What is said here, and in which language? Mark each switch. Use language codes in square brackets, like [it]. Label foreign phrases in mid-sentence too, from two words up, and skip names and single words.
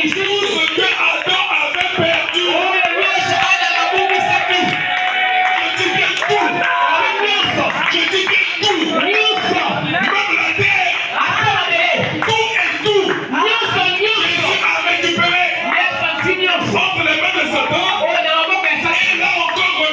[ln] lisumu [fr] ce que Adam avait perdu. [ln] oyo nyonso adamu abungisaki [fr] Je dis bien tout. [ln] nyonso [fr] Je dis bien tout. [ln] nyonso [fr] Même la terre, [ln] ata mabele [fr] tout et tout. [ln] nyonso nyonso [fr] Jésus a récupéré [ln] yesu asi nyonso [fr] entre les mains de Satan. [ln] oyo na maboko ya [fr] Et [ln] satana [fr] là encore,